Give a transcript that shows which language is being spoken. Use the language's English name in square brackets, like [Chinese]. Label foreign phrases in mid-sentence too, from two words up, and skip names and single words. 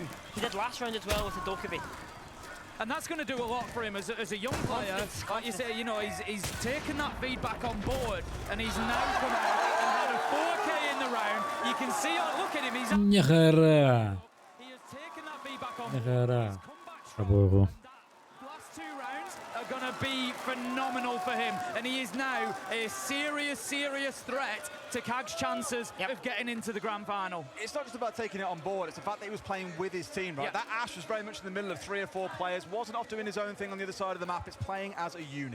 [English] He did last round as well with the Dokkaebi. And that's going to do a lot for him as a young player. Like you say, you know, he's taken that feedback on board, and he's now come out and had a 4K in the round. You can see, look at him, he's [Greek] Μια χαρά. [English] he has taken that feedback on [Greek] Μια [English] board. [Greek] χαρά. Θα πω εγώ. [English] Last 2 rounds are going to be phenomenal for him, and he is now a serious threat to Kag's chances of getting into the grand final. It's not just about taking it on board, it's the fact that he was playing with his team, right? That Ash was very much in the middle of 3 or 4 players, wasn't off doing his own thing on the other side of the map, it's playing as a unit.